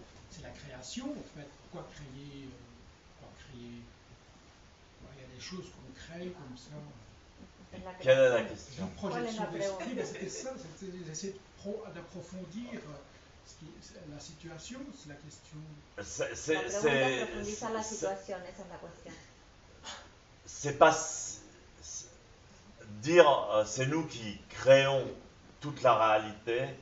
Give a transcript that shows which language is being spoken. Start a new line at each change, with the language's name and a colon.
French: C'est la création, en fait. Pourquoi créer il y a des choses qu'on crée comme ça. Quelle est la question? Une projection d'esprit, ben c'était ça, c'était d'essayer d'approfondir la situation, c'est la question.
Spanish: Profundizar la situación, esa es la cuestión.
French: C'est pas dire c'est nous qui créons toute la réalité.